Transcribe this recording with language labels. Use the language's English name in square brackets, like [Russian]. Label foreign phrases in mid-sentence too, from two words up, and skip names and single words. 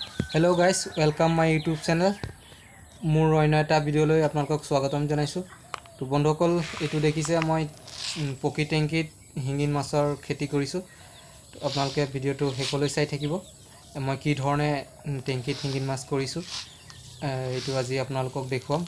[English] Hello guys welcome my YouTube channel [Assamese] মোৰ অন্য এটা ভিডিওলৈ আপোনালোকক স্বাগতম জনাইছো। তো বন্ধুসকল এটো দেখিছে মই পকি টেংকিত হিঙিন মাছৰ খেতি কৰিছো। তো আপোনালোকে ভিডিওটো হেকলৈ চাই থাকিব। মই কি ধৰণে টেংকিত হিঙিন মাছ কৰিছো এটো আজি আপোনালোকক দেখুৱাম।